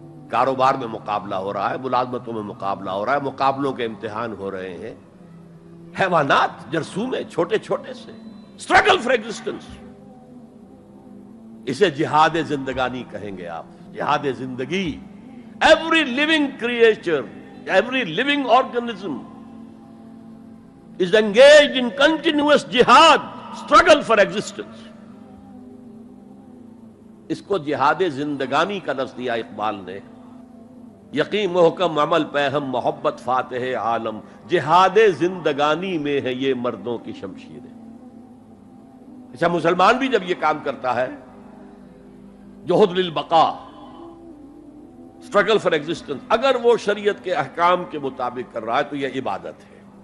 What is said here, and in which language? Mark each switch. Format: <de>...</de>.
<ur>کاروبار میں مقابلہ ہو رہا ہے، ملازمتوں میں مقابلہ ہو رہا ہے، مقابلوں کے امتحان ہو رہے ہیں. حیوانات جرثومے چھوٹے چھوٹے سے struggle for existence، اسے جہاد زندگانی کہیں گے آپ، جہاد زندگی.</ur> <en>Every living creature, every living organism is engaged in continuous jihad, struggle for existence.</en> <ur>اس کو جہاد زندگانی کا لفظ دیا اقبال نے. یقین محکم عمل پہم محبت فاتح عالم، جہاد زندگانی میں ہے یہ مردوں کی شمشیریں. اچھا مسلمان بھی جب یہ کام کرتا ہے، جہد للبقاء، اسٹرگل فار ایگزسٹنس، اگر وہ شریعت کے احکام کے مطابق کر رہا ہے تو یہ عبادت ہے.</ur>